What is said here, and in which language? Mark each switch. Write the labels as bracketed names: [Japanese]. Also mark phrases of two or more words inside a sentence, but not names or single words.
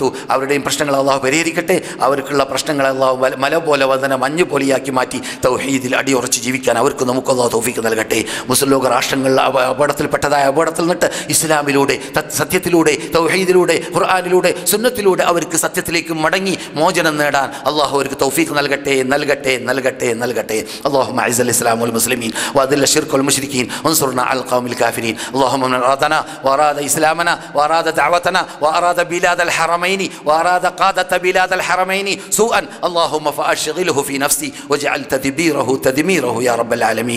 [Malayalam] അവരുടെയും പ്രശ്നങ്ങൾ അള്ളാഹു പരിഹരിക്കട്ടെ. അവർക്കുള്ള പ്രശ്നങ്ങൾ അള്ളാഹു മല പോലെ വന്ദന മഞ്ഞ് പോലെയാക്കി മാറ്റി തൗഹീദിൽ അടിയുറച്ച് ജീവിക്കാൻ അവർക്ക് നമുക്ക് അള്ളാഹു തൗഫീഖ് നൽകട്ടെ. മുസ്ലിം ലോക രാഷ്ട്രങ്ങളിൽ അപകടത്തിൽ നിന്നിട്ട് ഇസ്ലാമിലൂടെ, സത്യത്തിലൂടെ, തൗഹീദിലൂടെ, ഖുർആനിലൂടെ, സുന്നത്തിലൂടെ അവർക്ക് സത്യത്തിലേക്ക് മടങ്ങി മോചനം നേടാൻ അള്ളാഹു അവർക്ക് തൗഫീഖ് നൽകട്ടെ. [Arabic] اللهم اعز الاسلام والمسلمين واذل الشرك والمشركين وانصرنا على القوم الكافرين. اللهم من ارادنا واراد اسلامنا واراد دعوتنا واراد بلاد الحرمين واراد قادة بلاد الحرمين سوءا اللهم فاشغله في نفسي واجعل تدميره يا رب العالمين.